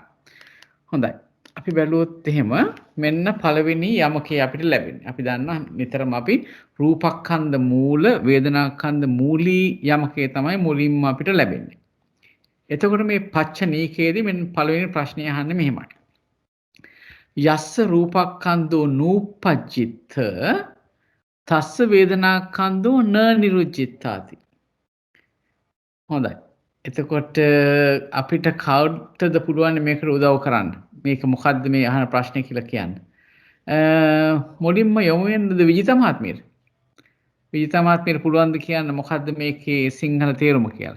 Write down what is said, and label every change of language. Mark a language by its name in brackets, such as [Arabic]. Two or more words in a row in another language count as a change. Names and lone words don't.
[Sinhala] හොඳයි. අපි බැලුවොත් එහෙම මෙන්න පළවෙනි යමකේ අපිට ලැබෙන්නේ. අපි දන්නා නිතරම අපි රූපස්කන්ධ මූල වේදනාස්කන්ධ මූලී යමකේ තමයි මුලින්ම අපිට ලැබෙන්නේ. එතකොට මේ පච්චනීකයේදී මෙන්න පළවෙනි ප්‍රශ්නය අහන්නේ මෙහෙමයි. [Pali] යස්ස රූපස්කන්ධෝ නූපජ්ජිත තස්ස වේදනාස්කන්ධෝ න නිරුජ්ජිතාති. [Sinhala] හොඳයි. එතකොට අපිට කවුටද පුළුවන් මේකට උදව් කරන්න? මේක මොකද්ද මේ අහන ප්‍රශ්නේ කියලා කියන්නේ? මුලින්ම යමු වෙනද විජිත මහත්මියට. විජිත මහත්මියට පුළුවන් ද කියන්න මොකද්ද මේකේ සිංහල තේරුම කියලා?